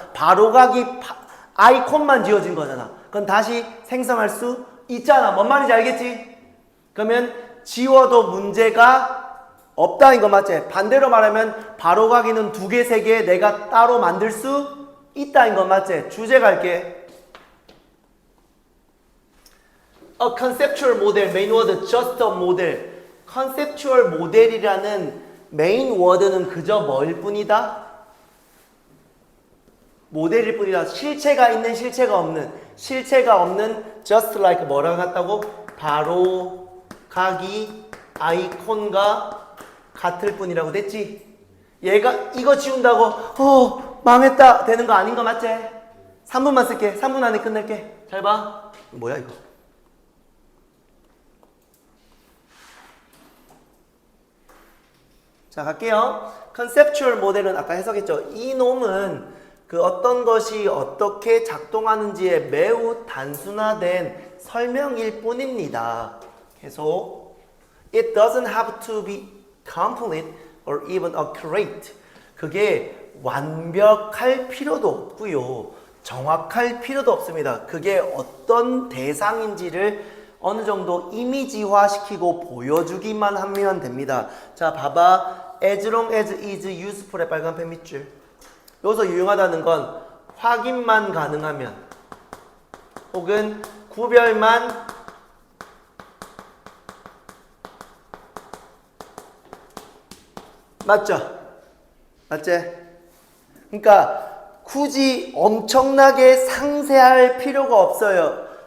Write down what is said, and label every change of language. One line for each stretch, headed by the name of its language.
Korean: 바로가기 아이콘만 지워진 거잖아. 그건 다시 생성할 수 있잖아. 뭔 말인지 알겠지? 그러면 지워도 문제가 없다는 거 맞지? 반대로 말하면 바로가기는 2개, 3개 내가 따로 만들 수 있다는 거 맞지? 주제 갈게.
English: A conceptual model, main word, just a model.
Korean: conceptual model이라는 메인 워드는 그저 뭐일 뿐이다? 모델일 뿐이다. 실체가 있는, 실체가 없는. 실체가 없는
English: just like
Korean: 뭐랑 같다고? 바로 가기 아이콘과 같을 뿐이라고. 됐지? 얘가 이거 지운다고 망했다 되는 거 아닌 거 맞지? 3분만 쓸게. 3분 안에 끝낼게. 잘 봐. 뭐야 이거? 자 갈게요. 컨셉추얼 모델은 아까 해석했죠. 이 놈은 그 어떤 것이 어떻게 작동하는지의 매우 단순화된 설명일 뿐입니다. 계속
English: It doesn't have to be complete or even accurate.
Korean: 그게 완벽할 필요도 없고요. 정확할 필요도 없습니다. 그게 어떤 대상인지를 어느 정도 이미지화시키고 보여주기만 하면 됩니다. 자, 봐봐.
English: As long as is useful
Korean: 의 빨간 펜 밑줄. 여기서 유용하다는 건 확인만 가능하면 혹은 구별만 맞죠? 맞지? 그러니까 굳이 엄청나게 상세할 필요가 없어요.